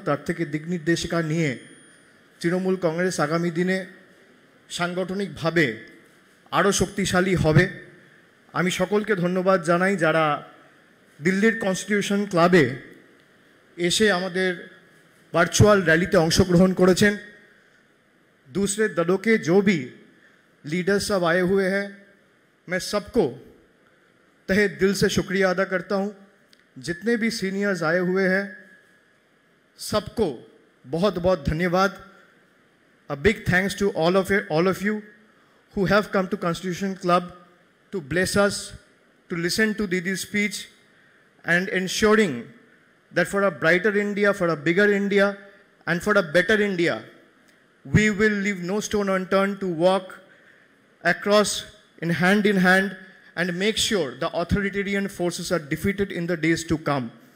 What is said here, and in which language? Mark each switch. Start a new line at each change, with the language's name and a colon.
Bangla: তার থেকে দিক নির্দেশিকা নিয়ে তৃণমূল কংগ্রেস আগামী দিনে সাংগঠনিকভাবে আরও শক্তিশালী হবে। আমি সকলকে ধন্যবাদ জানাই যারা দিল্লির কনস্টিটিউশন ক্লাবে এসে আমাদের वर्चुअल रैली ते अंशग्रहण करेছেন।
Hindi: दूसरे दलों के जो भी लीडर्स सब आए हुए हैं, मैं सबको तहे दिल से शुक्रिया अदा करता हूं। जितने भी सीनियर्स आए हुए हैं, सबको बहुत बहुत धन्यवाद.
English: A big thanks to all of you who have come to Constitution Club to bless us, to listen to Didi's speech, and ensuring that for a brighter India, for a bigger India, and for a better India, we will leave no stone unturned to walk across in hand and make sure the authoritarian forces are defeated in the days to come.